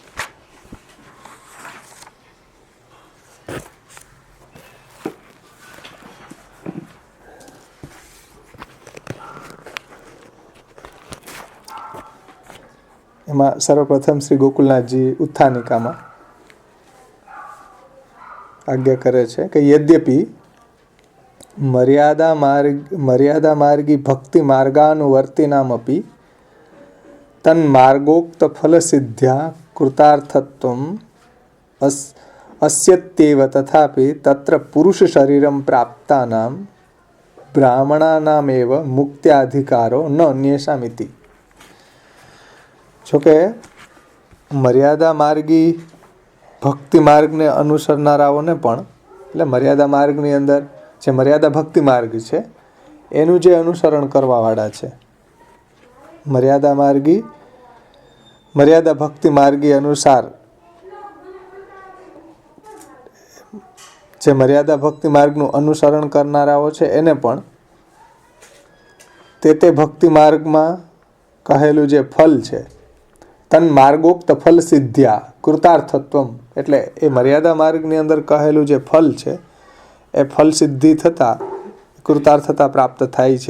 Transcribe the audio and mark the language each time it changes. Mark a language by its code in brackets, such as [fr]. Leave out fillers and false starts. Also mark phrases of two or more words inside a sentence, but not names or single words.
[gu] એમાં સર્વપ્રથમ શ્રી ગોકુલનાથજી ઉત્થાનિકામાં આજ્ઞા કરે છે કે યદ્યપિ [sa] મર્યાદા માર્ગી ભક્તિ માર્ગાનુવર્તિનામપી તન્માર્ગોક્ત ફલ સિદ્ધ્યા કૃતાર્થત્વમ अस्यत्येव तथापि तत्र पुरुष शरीरं प्राप्तानां ब्राह्मणानामेव मुक्त्याधिकारो न अन्येषामिति. [gu] જોકે મર્યાદા માર્ગી ભક્તિ માર્ગને અનુસરનારાઓને પણ, એટલે મર્યાદા માર્ગની અંદર જે મર્યાદા ભક્તિ માર્ગ છે એનું જે અનુસરણ કરવાવાળા છે, મર્યાદા ભક્તિ માર્ગી અનુસાર જે મર્યાદા ભક્તિ માર્ગનું અનુસરણ કરનારાઓ છે એને પણ તે ભક્તિ માર્ગમાં કહેલું જે ફલ છે, [sa] તન માર્ગોક્ત ફલ સિદ્ધ્યા કૃતાર્થત્વમ, [gu] એટલે એ મર્યાદા માર્ગની અંદર કહેલું જે ફલ છે એ ફલ સિદ્ધિ થતાં કૃતાર્થતા પ્રાપ્ત થાય છે.